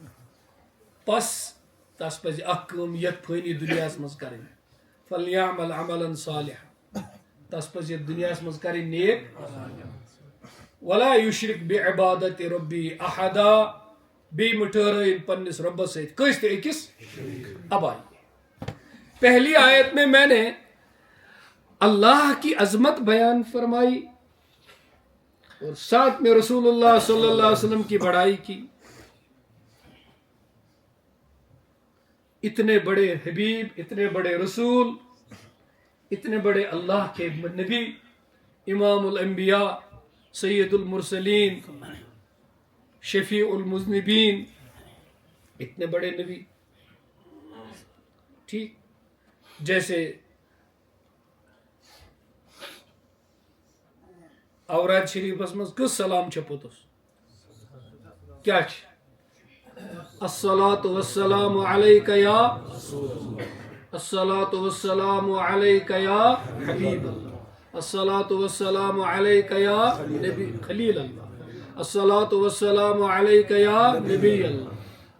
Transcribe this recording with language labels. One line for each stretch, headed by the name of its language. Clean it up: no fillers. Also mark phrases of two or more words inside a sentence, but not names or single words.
Kashmiri: پس تس پزِ اکھ کٲم یتھ فٲنی دنیاہس مز کرٕنۍ.
Arabic: فلیعمل عملا صالحا.
Kashmiri: تس پزِ یتھ دنیاہس مز کرٕنۍ نیک.
Arabic: ولا یشرک بعبادت ربی احدا.
Kashmiri: بیٚیہِ مہٕ ٹھہرٲیِن پننس ربس سۭتۍ کٲنٛسہِ تہِ أکِس.
Urdu: اب آئیے پہلی آیت میں نے اللہ کی عظمت بیان فرمائی اور ساتھ میں رسول اللہ
Arabic: صلی اللہ علیہ وسلم
Urdu: کی بڑائی کی. اتنے بڑے حبیب، اتنے بڑے رسول، اتنے بڑے اللہ کے نبی،
Arabic: امام الانبیاء، سید المرسلین، شفیع المذنبین،
Urdu: اتنے بڑے نبی. ٹھیک جیسے
Kashmiri: اوراد شریفس مز کس سلام چھ پوتس کیا چھ؟
Arabic: الصلاۃ والسلام علیک یا الصلاۃ والسلام علیک یا حبیب اللہ. الصلاۃ والسلام علیک یا نبی خلیل اللہ. الصلاۃ والسلام علیک یا نبی اللہ.